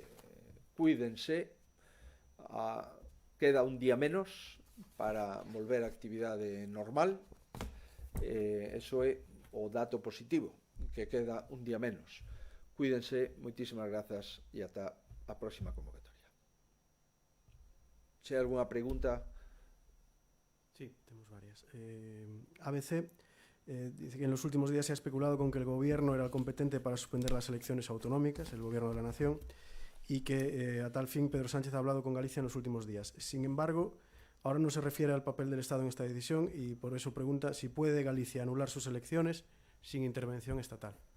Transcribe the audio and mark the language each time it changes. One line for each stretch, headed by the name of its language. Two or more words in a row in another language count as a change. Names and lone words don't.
Galician: Cuídense, queda un día menos para volver á actividade normal, eso é o dato positivo, que queda un día menos. Cuídense, moitísimas grazas e ata a próxima convocatoria. Se hai algunha pregunta...
Spanish: Sí, tenemos varias. ABC dice que en los últimos días se ha especulado con que el gobierno era el competente para suspender las elecciones autonómicas, el gobierno de la nación, y que a tal fin Pedro Sánchez ha hablado con Galicia en los últimos días. Sin embargo, ahora no se refiere al papel del Estado en esta decisión y por eso pregunta si puede Galicia anular sus elecciones sin intervención estatal.